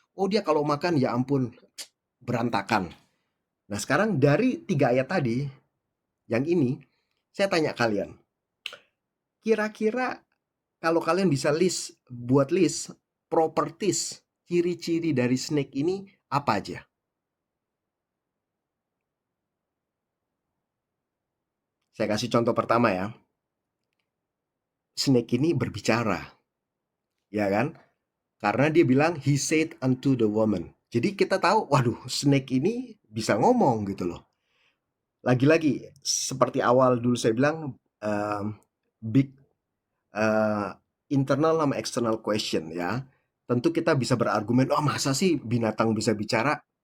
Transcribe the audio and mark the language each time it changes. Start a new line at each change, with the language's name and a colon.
Indonesian: Oh, dia kalau makan ya ampun berantakan. Nah, sekarang dari 3 ayat tadi, yang ini, saya tanya kalian, kira-kira kalau kalian bisa buat list properties, ciri-ciri dari snake ini apa aja? Saya kasih contoh pertama ya. Snake ini berbicara, ya kan? Karena dia bilang,
English: he said unto the woman.
Indonesian: Jadi kita tahu, waduh, snake ini bisa ngomong gitu loh. Lagi-lagi, seperti awal dulu saya bilang, big eh,
English: internal sama external question
Indonesian: ya. Tentu kita bisa berargumen, oh masa sih binatang bisa bicara?